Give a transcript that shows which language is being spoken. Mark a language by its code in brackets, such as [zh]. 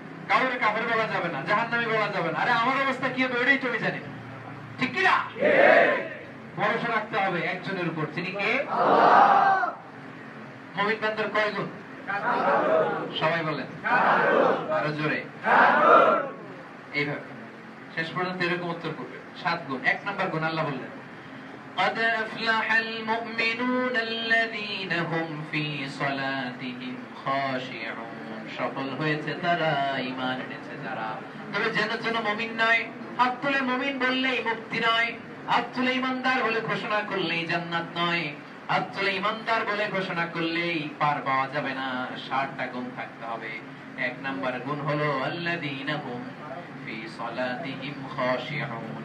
[bn] কাউরে কাফের বলা যাবে না, জাহান্নামী বলা যাবে না। আরে আমার অবস্থা কি হবে ওইটাই তুমি জানি, ঠিক কি না? ভরসা রাখতে হবে একজনের উপর, তিনি কে? আল্লাহ। মুমিন বান্দার কয় গুণ? সবাই বলেন আরো জোরে। এইভাবে শেষ পর্যন্ত এরকম উত্তর করবে, 7 গুণ। 1 নাম্বার গুণ আল্লাহ বললেন, [ar] قد أفلح المؤمنون الذين هم في صلاتهم خاشعون। [bn] সফল হয়েছে তারা, ঈমান এনেছে যারা। তবে যেন মুমিন নয়, হাত তুলে মুমিন বললেই মুক্তি নয়, হাত তুলে ঈমানদার বলে ঘোষণা করলেই জান্নাত নয়, হাত তুলে ঈমানদার বলে ঘোষণা করলেই পার পাওয়া যাবে না। 7টা গুণ থাকতে হবে। 1 নাম্বার গুণ হলো আল্লাযীনা হুম ফি সালাতিহিম খাশিউন।